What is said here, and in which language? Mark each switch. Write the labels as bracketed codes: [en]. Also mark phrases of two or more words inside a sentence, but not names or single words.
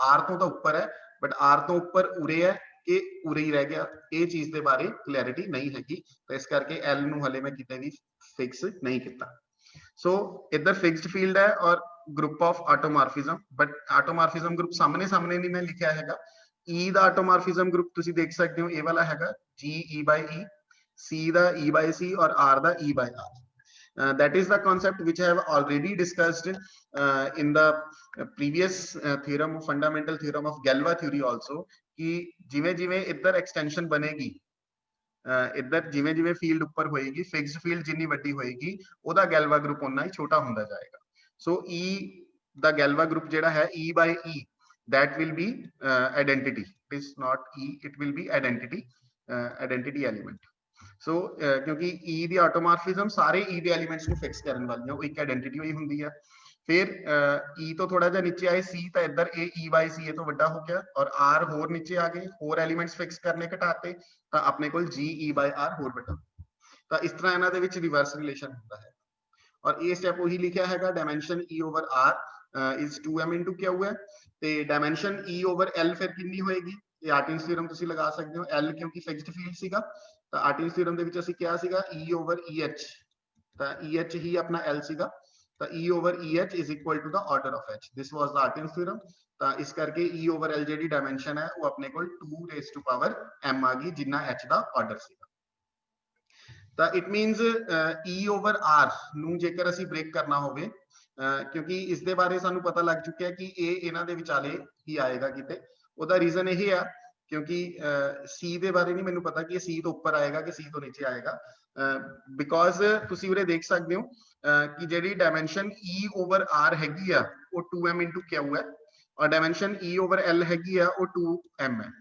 [pa] R ਤੋਂ ਤਾਂ ਉੱਪਰ ਹੈ ਬਟ R ਤੋਂ ਉੱਪਰ ਉਰੇ ਹੈ ਕਿ ਉਰੇ ਹੀ ਰਹਿ ਗਿਆ, ਇਹ ਚੀਜ਼ ਦੇ ਬਾਰੇ ਕਲੈਰਿਟੀ ਨਹੀਂ ਹੈਗੀ, ਤਾਂ ਇਸ ਕਰਕੇ L ਨੂੰ ਹਲੇ ਮੈਂ ਕਿਤੇ ਵੀ ਫਿਕਸ ਨਹੀਂ ਕੀਤਾ। ਸੋ ਇੱਧਰ [en] fixed field [pa] ਹੈ ਔਰ [en] group of automorphism, but automorphism group [pa] ਸਾਹਮਣੇ ਸਾਹਮਣੇ ਨਹੀਂ ਮੈਂ ਲਿਖਿਆ ਹੈਗਾ। E ਦਾ [en] automorphism group [pa] ਤੁਸੀਂ ਦੇਖ ਸਕਦੇ ਹੋ, ਇਹ ਵਾਲਾ ਹੈਗਾ [en] GE by E, [pa] C ਦਾ [en] E by C [pa] ਔਰ R ਦਾ [en] E by R। That is the concept which I have already discussed in the previous theorem, fundamental theorem of Galois theory also, [pa] ਕਿ ਜਿਵੇਂ ਜਿਵੇਂ ਇੱਧਰ ਐਕਸਟੈਂਸ਼ਨ ਬਣੇਗੀ, ਇੱਧਰ ਜਿਵੇਂ ਜਿਵੇਂ ਫੀਲਡ ਉੱਪਰ ਹੋਏਗੀ, [en] fixed field [pa] ਜਿੰਨੀ ਵੱਡੀ ਹੋਏਗੀ ਓਦਾ [en] Galois group [pa] ਉੱਨਾ ਹੀ ਛੋਟਾ ਹੁੰਦਾ ਜਾਏਗਾ। [en] So E the Galois group [pa] ਜਿਹੜਾ ਹੈ [en] E by E, that will be identity, it is not E, it will be identity, identity element। [pa] ਸੋ ਕਿਉਂਕਿ E ਦੀ ਆਟੋਮੋਰਫਿਜ਼ਮ ਸਾਰੇ E ਦੇ ਐਲੀਮੈਂਟਸ ਨੂੰ ਫਿਕਸ ਕਰਨ ਵਾਲੀਆਂ, ਉਹ ਇੱਕ ਆਇਡੈਂਟੀਟੀ ਹੋਈ ਹੁੰਦੀ ਹੈ। ਫਿਰ E ਤੋਂ ਥੋੜਾ ਜਿਹਾ ਨੀਚੇ ਆਏ C, ਤਾਂ ਇੱਧਰ ਇਹ [en] E by C [pa] ਤੋਂ ਵੱਡਾ ਹੋ ਗਿਆ ਔਰ R ਹੋਰ ਨੀਚੇ ਆ ਗਏ, ਹੋਰ ਐਲੀਮੈਂਟਸ ਫਿਕਸ ਕਰਨੇ ਘਟਾਤੇ ਤਾਂ ਆਪਣੇ ਕੋਲ [en] GE by R [pa] ਹੋਰ ਵੱਡਾ। ਤਾਂ ਇਸ ਤਰ੍ਹਾਂ ਇਹਨਾਂ ਦੇ ਵਿੱਚ [en] reverse relation [pa] ਹੁੰਦਾ ਹੈ ਔਰ ਇਹ ਸਟੈਪ ਉਹੀ ਲਿਖਿਆ ਹੈਗਾ, [en] dimension E over R is 2m into Q [pa] ਹੈ ਤੇ [en] dimension E over L [pa] ਫਿਰ ਕਿੰਨੀ ਹੋਏਗੀ? ਇਹ ਆਰਟਿਨਸ ਥਿਊਰਮ ਤੁਸੀਂ ਲਗਾ ਸਕਦੇ ਹੋ। L ਕਿਉਂਕਿ [en] fixed field [pa] ਸੀਗਾ ਤਾਂ ਆਰਟਿਨਸ ਥਿਊਰਮ ਦੇ ਵਿੱਚ ਅਸੀਂ ਕਿਹਾ ਸੀਗਾ [en] E over EH, [pa] ਤਾਂ EH ਹੀ ਆਪਣਾ L ਸੀਗਾ, ਤਾਂ [en] E over EH is equal to the order of H. This was the Artin's theorem। [pa] ਤਾਂ ਇਸ ਕਰਕੇ [en] E over L [pa] ਜਿਹੜੀ ਡਾਇਮੈਂਸ਼ਨ ਹੈ ਉਹ ਆਪਣੇ ਕੋਲ [en] 2 raised to power m [pa] ਆ ਗਈ, ਜਿੰਨਾ H ਦਾ ਆਰਡਰ ਸੀਗਾ। ਤਾਂ [en] it means E over R [pa] ਨੂੰ ਜੇਕਰ ਅਸੀਂ ਬ੍ਰੇਕ ਕਰਨਾ ਹੋਵੇ, ਕਿਉਂਕਿ ਇਸ ਦੇ ਬਾਰੇ ਸਾਨੂੰ ਪਤਾ ਲੱਗ ਚੁੱਕਿਆ ਕਿ ਇਹ ਇਹਨਾਂ ਦੇ ਵਿਚਾਲੇ ਹੀ ਆਏਗਾ ਕਿਤੇ। ਉਹਦਾ ਰੀਜ਼ਨ ਇਹ ਆ ਕਿਉਂਕਿ C ਦੇ ਬਾਰੇ ਨਹੀਂ ਮੈਨੂੰ ਪਤਾ ਕਿ ਇਹ C ਤੋਂ ਉੱਪਰ ਆਏਗਾ ਕਿ C ਤੋਂ ਨੀਚੇ ਆਏਗਾ, ਬਿਕੋਜ਼ ਤੁਸੀਂ ਉਰੇ ਦੇਖ ਸਕਦੇ ਹੋ ਕਿ ਜਿਹੜੀ [en] dimension E over R [pa] ਹੈਗੀ ਆ ਉਹ [en] 2m into Q [pa] ਹੈ, ਔਰ [en] dimension E over L [pa] ਹੈਗੀ ਆ ਉਹ 2m ਹੈ।